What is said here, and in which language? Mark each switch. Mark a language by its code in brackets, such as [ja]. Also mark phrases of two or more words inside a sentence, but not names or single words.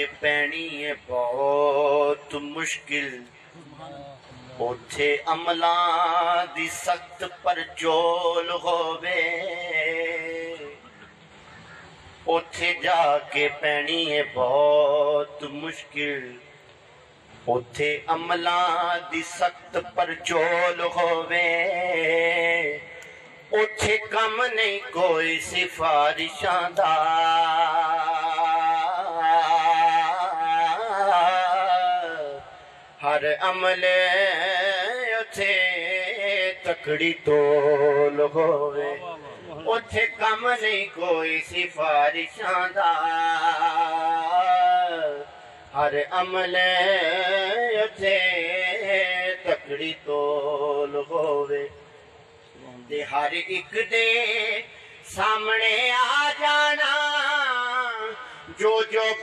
[pa] پینی ہے بہت مشکل، اوتھے عملاں دی سخت پر جول ہووے، اوتھے جا کے پینی ہے بہت مشکل، اوتھے عملاں دی سخت پر جول ہووے، اوتھے کم نہیں کوئی سفارشاں دا، ہر عملے اوتھے تکڑی تول ہووے، اوتھے کم نہیں کوئی سفارشاں دا ہر عمل اوتھے تکڑی تول ہووے تے ہر اک دے سامنے آ جانا جو جو